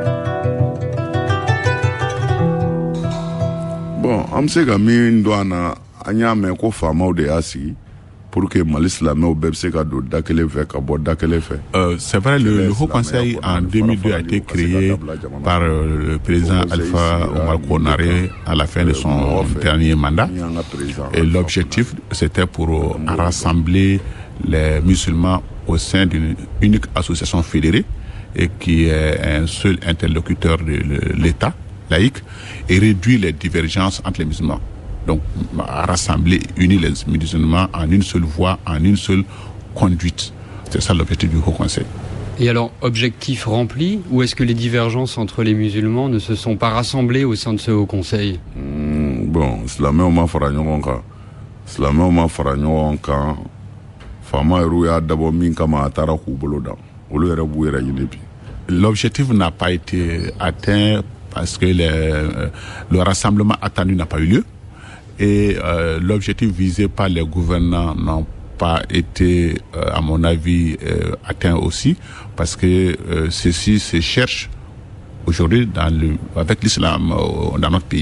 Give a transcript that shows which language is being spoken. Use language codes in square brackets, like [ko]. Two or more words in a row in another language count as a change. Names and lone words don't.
[bm] Bon, an bɛ se ka min don an na an y'a mɛn ko faamaw de y'a sigi [fr] pour que [bm] Mali silamɛw bɛɛ bɛ se ka don da kelen fɛ ka bɔ da kelen fɛ. [fr] C'est vrai, le Haut Conseil en 2002 a été créé par le président Alpha Omar Konaré à la fin de son dernier mandat. Et l'objectif, c'était pour rassembler les musulmans au sein d'une unique association fédérée et qui est un seul interlocuteur de l'État laïque et réduire les divergences entre les musulmans. Donc, rassembler, unir les musulmans en une seule voie, en une seule conduite. C'est ça l'objectif du Haut Conseil. Et alors, objectif rempli, ou est-ce que les divergences entre les musulmans ne se sont pas rassemblées au sein de ce Haut Conseil? [bm] Bon, silamɛw ma fara ɲɔgɔn kan. Silamɛw ma fara ɲɔgɔn kan. Faama yɛrɛ y'a dabɔ min kama a taara k'u bolo dan. Olu yɛrɛ b'u yɛrɛ ɲini bi. [fr] L'objectif n'a pas été atteint parce que le rassemblement attendu n'a pas eu lieu. Et l'objectif visé par les gouvernants n'a pas été, à mon avis, atteint aussi, parce que ceci se cherche aujourd'hui avec l'islam dans notre pays.